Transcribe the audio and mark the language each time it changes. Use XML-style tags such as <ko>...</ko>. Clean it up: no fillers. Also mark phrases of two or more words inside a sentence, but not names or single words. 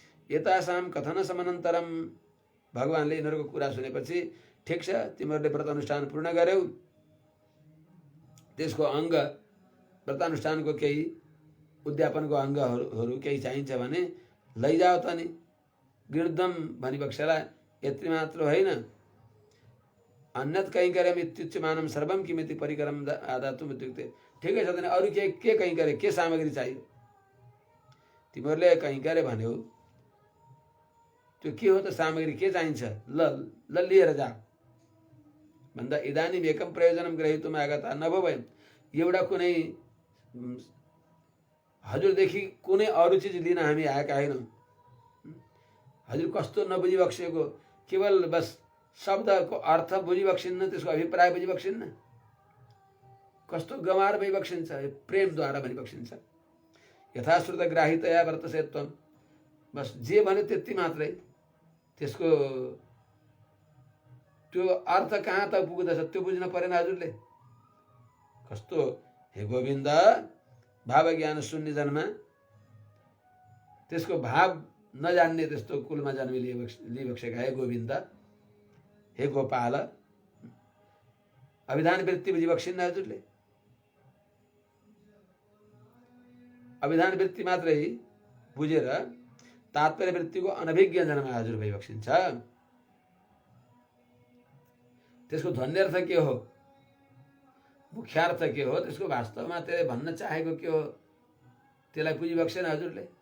<sa>यतासां कथन समनन्तरम</sa> <ne>भगवानले यिनीहरूको कुरा सुनेपछि ठिक छ, तिमीहरूले व्रत अनुष्ठान पूर्ण गर्यौ, त्यसको अङ्ग व्रतानुष्ठानको केही उद्यापनको अङ्गहरू केही चाहिन्छ भने लैजाओ त नि। गृद्धम भनिबक्सेला यति मात्र होइन,</ne> <sa>अन्यत कैङ्कर्यम इत्युच्यमानं सर्वम किमिति परिकरम आदातुम् इत्युक्ते।</sa> <ne>ठिकै छ त नि, अरू के कैङ्कर्य, के सामग्री चाहियो? तिमीहरूले कैङ्कर्य भन्यौ, त्यो के हो त सामग्री, के चाहिन्छ? ल लिएर जा भन्दा</ne> <sa>इदानीम एकम प्रयोजनम ग्रहीतुम् आगता नभो वयम्।</sa> <ne>एउटा कुनै हजुरदेखि कुनै अरू चिज लिन हामी आएका होइनौँ। हजुर कस्तो नबुझिबक्सेको, केवल बस शब्दको अर्थ बुझिबक्सिन्न, त्यसको अभिप्राय बुझिबक्सिन्न, कस्तो गमार भइबक्सिन्छ, प्रेमद्वारा भनिबक्सिन्छ।</ne> <sa>यथाश्रुत ग्राहितया वर्तसे त्वं,</sa> <ne>बस जे भन्यो त्यति मात्रै, त्यसको त्यो अर्थ कहाँ त पुग्दछ त्यो बुझ्न परेन हजुरले। कस्तो हे गोविन्द, भाव ज्ञान शून्य जन्म, त्यसको भाव नजान्ने त्यस्तो कुलमा जन्म लिइबक्सेका हे गोविन्द, हे गोपाल, अभिधान वृत्ति बुझिबक्सिन्न हजुरले। अभिधान वृत्ति मात्रै बुझेर तात्पर्य वृत्तिको अनभिज्ञ जन्म हजुर भइबक्सिन्छ। त्यसको ध्वन्यर्थ के हो, मुख्यार्थ के हो, त्यसको वास्तवमा त्यसले भन्न चाहेको के हो, त्यसलाई बुझिबक्सेन हजुरले।</ne>